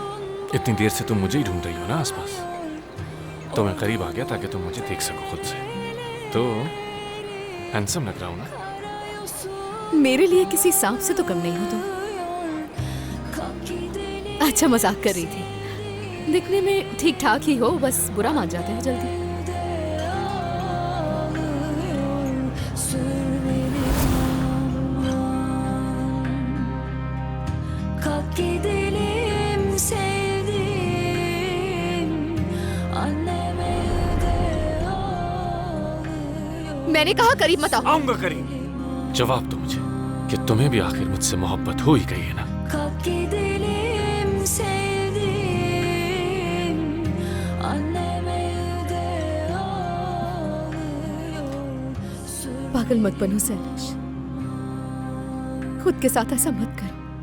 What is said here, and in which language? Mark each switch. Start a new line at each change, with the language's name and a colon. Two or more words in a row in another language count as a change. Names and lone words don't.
Hindi: इतनी देर से तुम मुझे ही ढूंढ रही हो ना आसपास, तो मैं करीब आ गया ताकि तुम मुझे देख सको खुद से। तो हैंडसम लग रहा हूँ ना? मेरे लिए किसी सांप से तो कम नहीं हो तुम। अच्छा मजाक कर रही थी। दिखने में ठीक ठाक ही हो, बस बुरा मान जाते हो जल्दी।
Turkish: Kalk gidelim sevdim, anneme de ağlıyor.
Hindi: मैंने कहा करीब मत आओ। आऊंगा करीब। जवाब दो मुझे कि तुम्हें भी आखिर मुझसे मोहब्बत हो ही गई है ना?
Turkish: Kalk gidelim sevdim, anneme de ağlıyor.
Hindi: पागल मत बनो सैलिश, खुद के साथ ऐसा मत करो।